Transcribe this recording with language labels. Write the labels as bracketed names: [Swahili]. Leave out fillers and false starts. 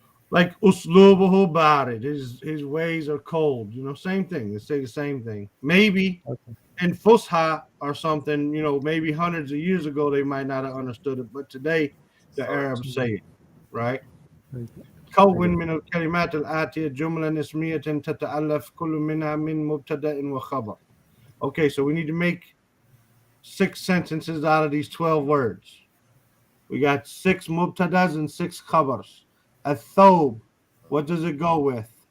[English] Like uslubuhu barid, his ways are cold. You know, same thing. They say the same thing. Maybe in Fusha or something, you know, maybe hundreds of years ago they might not have understood it, but today the Arabs say it, right? [Arabic] كون من الكلمات الآتية جملة اسمية تتألف كل منها من مبتدأ وخبر. [English] Okay, so we need to make 6 sentences out of these 12 words. We got 6 mubtadas and 6 khabars. الثوب, what does it go with?